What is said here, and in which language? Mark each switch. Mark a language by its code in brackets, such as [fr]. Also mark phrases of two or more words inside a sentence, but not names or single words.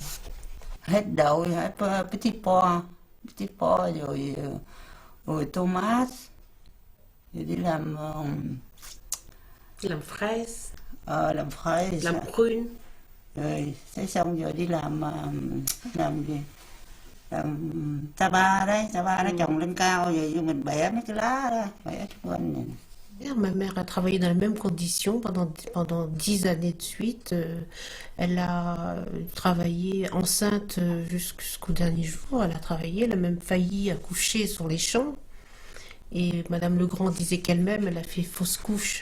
[vi] Hết đậu, hết [fr] petit pot [vi] rồi Thomas, rồi đi làm fraise, làm fraise, làm prune. Rồi thế xong rồi đi làm gì? Làm taba đấy, taba nó trồng lên cao rồi mình bẻ mấy cái lá đó, bẻ xung quanh này. [fr] Ma mère a travaillé dans les mêmes conditions pendant 10 années de suite. Elle a travaillé enceinte jusqu'au dernier jour. Elle a travaillé, elle a même failli accoucher sur les champs. Et Madame Legrand disait qu'elle-même, elle a fait fausse couche.